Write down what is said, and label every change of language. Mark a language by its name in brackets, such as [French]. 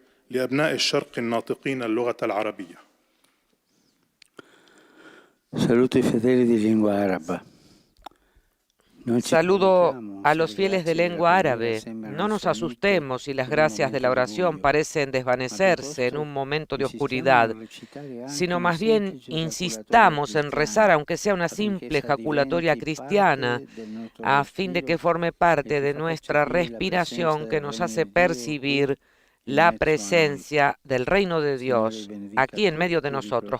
[Arabic] لأبناء الشرق الناطقين اللغة العربية. [Italian] Saluto ai fedeli di lingua araba. [Spanish] Saludo a los fieles de lengua árabe. No nos asustemos si las gracias de la oración parecen desvanecerse en un momento de oscuridad, sino más bien insistamos en rezar, aunque sea una simple ejaculatoria cristiana, a fin de que forme parte de nuestra respiración que nos hace percibir la presencia del reino de Dios aquí en medio de nosotros.